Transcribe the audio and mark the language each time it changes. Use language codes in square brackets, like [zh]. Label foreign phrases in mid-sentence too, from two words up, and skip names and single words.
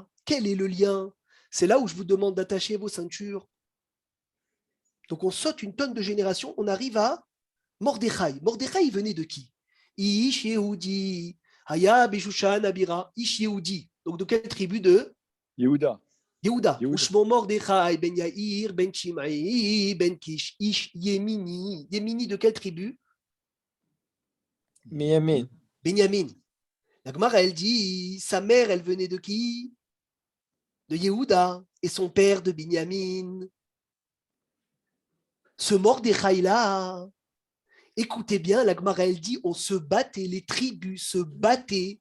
[fr] Quel est le lien? C'est là où je vous demande d'attacher vos ceintures. Donc on saute une tonne de générations, on arrive à Mordechai. Mordechai, il venait de qui? [he] איש יהודי, היה בשושן הבירה, איש יהודי. [fr] Donc de quelle tribu? De Yehuda. Yehuda. [he] ושמו מרדכי, בן יאיר, בן שמעי, בן קיש, איש ימיני. [fr] Yemini de quelle tribu? Binyamin. Binyamin. La Gemara, elle dit, sa mère, elle venait de qui? De Yehuda, et son père de Binyamin. Ce Mordechai-là, écoutez bien, la Gemara, elle dit, on se battait, les tribus se battaient.